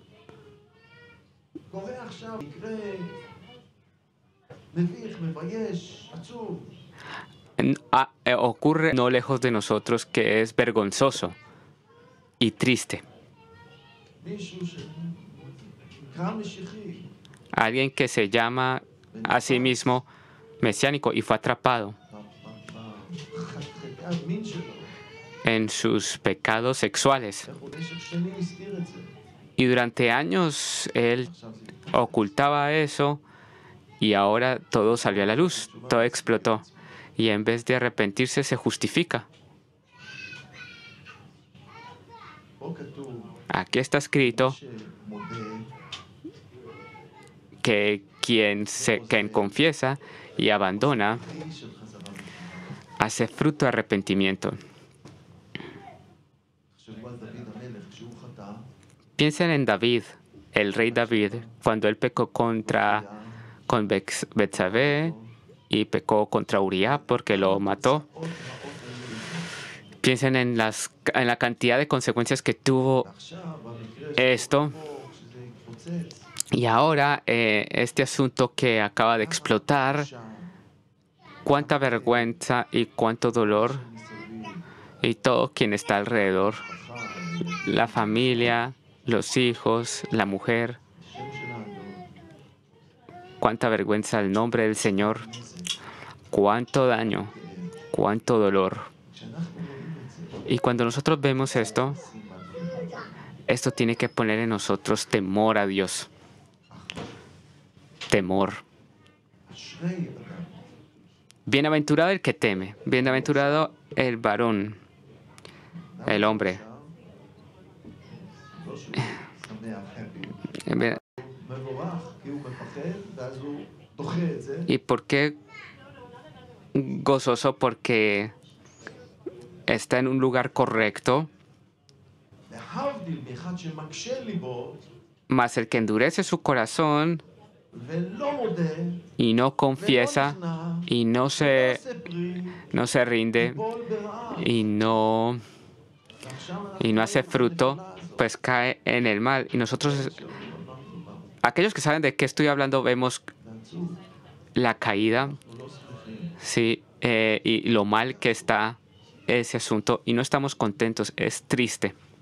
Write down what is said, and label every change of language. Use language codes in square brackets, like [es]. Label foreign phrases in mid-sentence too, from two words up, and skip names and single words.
[es] Ocurre no lejos de nosotros que es vergonzoso y triste. Alguien que se llama a sí mismo mesiánico y fue atrapado. [he] המין שלו. [es] en sus pecados sexuales. [he] איך הוא במשך שנים הסתיר את זה. [es] Y durante años él [he] עכשיו זה [es] ocultaba eso y ahora todo salió a la luz, todo explotó. Y en vez de arrepentirse se justifica. [he] פה כתוב, [es] Aquí está escrito [he] שמודה, [es] que quien confiesa y abandona [he] פרי של חזרה בתשובה. [es] hace fruto de arrepentimiento. [he] תחשבו על דוד המלך, כשהוא חטא, [es] Piensen en David, el rey David, cuando él pecó con Betsabé y pecó contra Uría porque lo mató. [he] עוד רעות היו. [es] Piensen en la cantidad de consecuencias que tuvo [he] ועכשיו, במקרה [es] esto. [he] פה, כשזה התפוצץ, [es] Y ahora este asunto que acaba de explotar, [he] שם, [es] cuánta vergüenza y cuánto dolor [he] מסביב, [es] y todo quien está alrededor, [he] חי, [es] la familia, los hijos, la mujer, [he] השם שלנו, [es] cuánta vergüenza el nombre del Señor, cuánto daño, cuánto dolor. [he] כשאנחנו רואים את זה, [es] Y cuando nosotros vemos esto, [he] סימן, [es] esto tiene que poner en nosotros temor a Dios. Temor. [he] אשרי אדם, [es] Bienaventurado el que teme, bienaventurado el varón, el hombre. [he] לא שהוא שמח, happy, מבורך, כי הוא מפחד, ואז הוא דוחה את זה, [es] ¿Y por qué gozoso? Porque está en un lugar correcto, [he] להבדיל מאחד שמקשה ליבו, [es] mas el que endurece su corazón [he] ולא מודה, [es] y no [he] ולא [es] confiesa [he] נכנע, [es] y [he] לא עושה פרי, [es] no se rinde [he] בול ברעה. [es] y no hace fruto, pues cae en el mal. Y nosotros, aquellos que saben de qué estoy hablando, vemos la caída, sí, y lo mal que está ese asunto y no estamos contentos, es triste.